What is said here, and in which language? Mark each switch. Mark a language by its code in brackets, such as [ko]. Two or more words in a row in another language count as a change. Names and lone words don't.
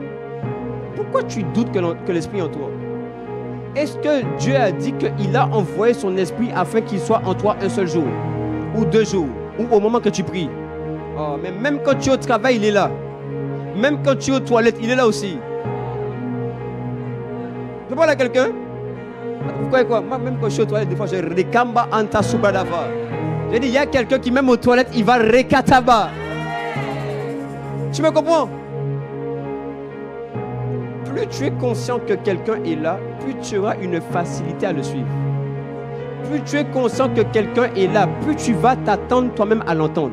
[fr] Pourquoi tu doutes que l'esprit est en toi? Est-ce que Dieu a dit qu'il a envoyé son esprit afin qu'il soit en toi un seul jour? Ou 2 jours? Ou au moment que tu pries? Oh, mais même quand tu es au travail, il est là. Même quand tu es aux toilettes, il est là aussi. Tu parles à quelqu'un? Vous croyez quoi? Moi, même quand je suis aux toilettes, des fois, je rekamba anta subadava. J'ai dit, il y a quelqu'un qui, même aux toilettes, il va rekataba. Tu me comprends? Plus tu es conscient que quelqu'un est là, plus tu auras une facilité à le suivre. Plus tu es conscient que quelqu'un est là, plus tu vas t'attendre toi-même à l'entendre.